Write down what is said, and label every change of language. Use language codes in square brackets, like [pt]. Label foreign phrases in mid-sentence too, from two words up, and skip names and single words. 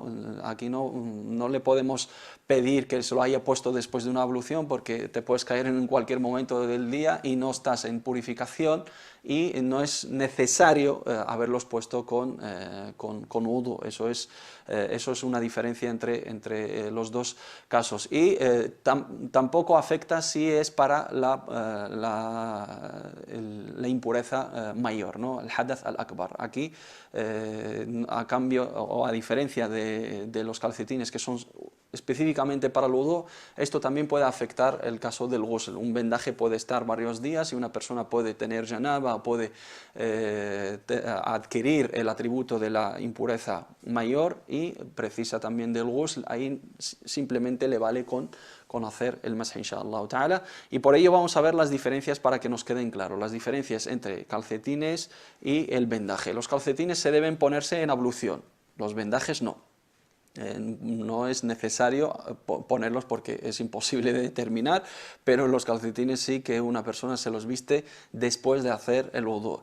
[es] Aquí no le podemos pedir que se lo haya puesto después de una ablución, porque te puedes caer en cualquier momento del día y no estás en purificación, y no es necesario haberlos puesto con wudu. Eso es una diferencia entre los dos casos. Y tampoco afecta si es para la impureza mayor, ¿no? [ar] El الحدث الأكبر. [es] Aquí, a cambio o a diferencia de los calcetines que son específicamente para el wudu, esto también puede afectar el caso del ghusl. Un vendaje puede estar varios días y una persona puede tener janaba, puede adquirir el atributo de la impureza mayor y precisa también del ghusl. Ahí simplemente le vale con hacer el mash [ar] إن شاء الله تعالى, [es] y por ello vamos a ver las diferencias para que nos queden claros, las diferencias entre calcetines y el vendaje. Los calcetines se deben ponerse en ablución, los vendajes no. No es necesario ponerlos porque es imposible de determinar, pero los calcetines sí que una persona se los viste después de hacer el wudu.